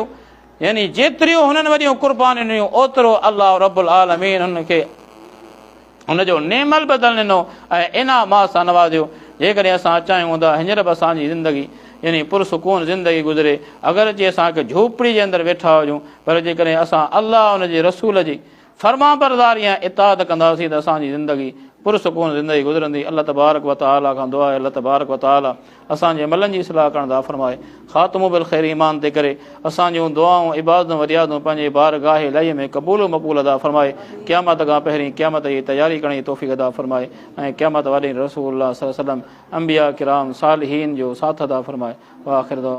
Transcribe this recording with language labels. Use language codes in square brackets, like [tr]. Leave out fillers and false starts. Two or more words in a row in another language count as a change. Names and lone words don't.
[sd] यानी जेतिरियूं हुननि वॾियूं क़ुर्बानियूं ॾिनियूं ओतिरो अल्लाह [ar] رب العالمين [sd] हुनखे हुनजो नेमल बदल ॾिनो ऐं इनाम सां नवाज़ियो। जेकॾहिं असां चाहियूं था हींअर बि असांजी ज़िंदगी यानी पुरसुकून ज़िंदगी गुज़रे, अगरि जे असांखे झोपड़ी जे अंदरि वेठा हुजूं, पर जेकॾहिं असां अल्लाह उन जे रसूल जी फर्माबरदारी ऐं इताअत कंदासीं त असांजी ज़िंदगी पुरसुकून ज़िंदगी गुज़रंदी। अल्लाह [ar] تبارك وتعالى [sd] खां दुआ आहे अल्लाह [ar] تبارك وتعالى [sd] असांजे अमलनि जी इस्लाह करण दा फरमाए, ख़ात्मो [ar] بالخير [sd] ईमान ते करे असांजूं दुआऊं इबादतूं वरियादूं पंहिंजे बारगाह इलाही में क़बूल मक़बूल अदा फरमाए। क़यामत खां पहिरीं क़यामत जी तयारी करण जी तौफ़ीक़ अदा फरमाए ऐं क़यामत वारे रसूलुल्लाह [ar] صلى الله عليه وسلم [sd] अंबिया किराम सालिहीन जो साथ अदा फरमाए। व आख़िर दुआ।